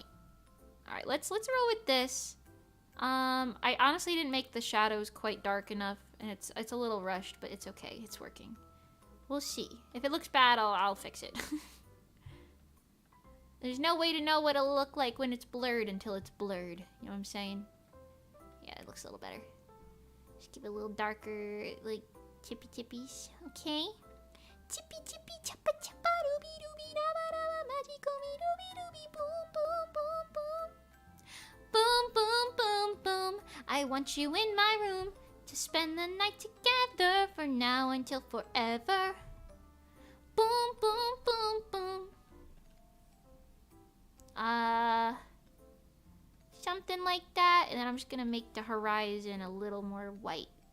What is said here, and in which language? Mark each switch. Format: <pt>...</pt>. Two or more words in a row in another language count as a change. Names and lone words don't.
<en>All right, let's roll with this. I honestly didn't make the shadows quite dark enough, and it's a little rushed, but it's okay. It's working. We'll see. If it looks bad, I'll fix it. There's no way to know what it'll look like when it's blurred until it's blurred. You know what I'm saying? Yeah, it looks a little better. Just give it a little darker, like chippy chippies. Okay. Chippy chippy chappa chappa dooby dooby dabba dabba magical me dooby dooby boom boom boom boom. Boom boom boom boom. I want you in my room to spend the night together for now until forever. Boom boom boom boom. Something like that, and then I'm just gonna make the horizon a little more white.</en>